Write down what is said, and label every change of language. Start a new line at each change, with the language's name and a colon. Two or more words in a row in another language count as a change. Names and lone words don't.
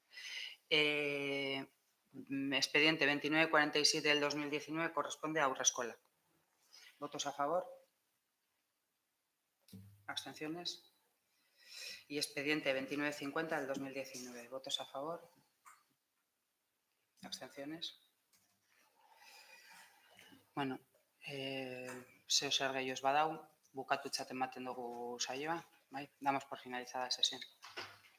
Spanish: Expediente 2947 del 2019 corresponde a Haurreskolak. ¿Votos a favor? ¿Abstenciones? Y expediente 2950 del 2019. ¿Votos a favor? ¿Abstenciones?
Basque: Bueno, zeo zer gehiago ez badau, bukatutzat ematen dugu saioa, bai?
Spanish: Damos por finalizada la sesión.